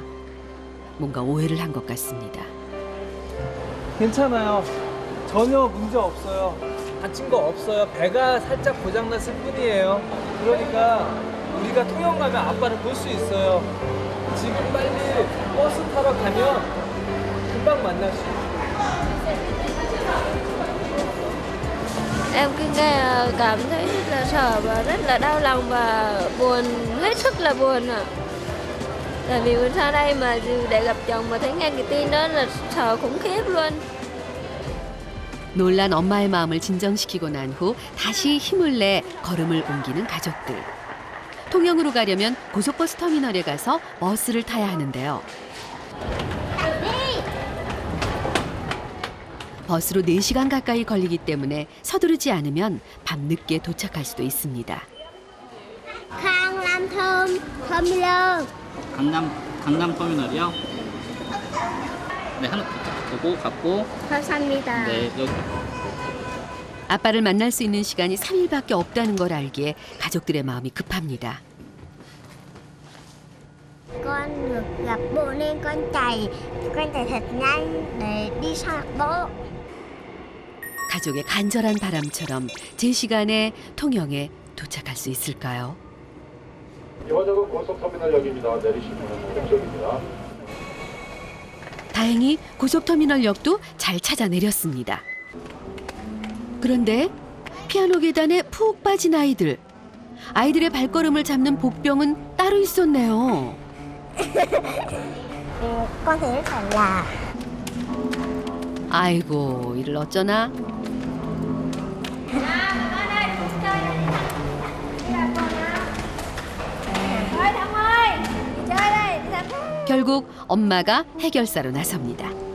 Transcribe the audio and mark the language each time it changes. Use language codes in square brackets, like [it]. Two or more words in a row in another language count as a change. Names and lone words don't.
[ko] 뭔가 오해를 한 것 같습니다. 괜찮아요. 전혀 문제 없어요. 다친 거 없어요. 배가 살짝 고장났을 뿐이에요. 그러니까 우리가 통영 가면 아빠를 볼 수 있어요. 지금 빨리 버스 타러 가면 금방 만날 수 있어요. [vi] Em cứ nghe cảm thấy rất là sợ và rất là đau lòng và buồn, hết sức là buồn ạ. Tại vì mình sang đây mà để gặp chồng mà thấy nghe cái tin đó là sợ khủng khiếp luôn. [ko] 놀란 엄마의 마음을 진정시키고 난 후 다시 힘을 내 걸음을 옮기는 가족들. 통영으로 가려면 고속버스 터미널에 가서 버스를 타야 하는데요. 버스로 4시간 가까이 걸리기 때문에 서두르지 않으면 밤늦게 도착할 수도 있습니다. 강남 터미널. 강남 터미널이요? 네, 하나 보고 갖고. 감사합니다. 네, 여기. 아빠를 만날 수 있는 시간이 3일밖에 없다는 걸 알기에 가족들의 마음이 급합니다. [vi] Con được gặp bố nên con chạy thật nhanh để đi sang bố. [ko] 가족의 간절한 바람처럼 제 시간에 통영에 도착할 수 있을까요? 이화적은 고속터미널역입니다. 내리시면 목적입니다. 다행히 고속터미널역도 잘 찾아 내렸습니다. 그런데 피아노 계단에 푹 빠진 아이들. 아이들의 발걸음을 잡는 복병은 따로 있었네요. [vi] Con thấy rất là lạ. [ko] 아이고, 이를 어쩌나? 결국 엄마가 해결사로 나섭니다.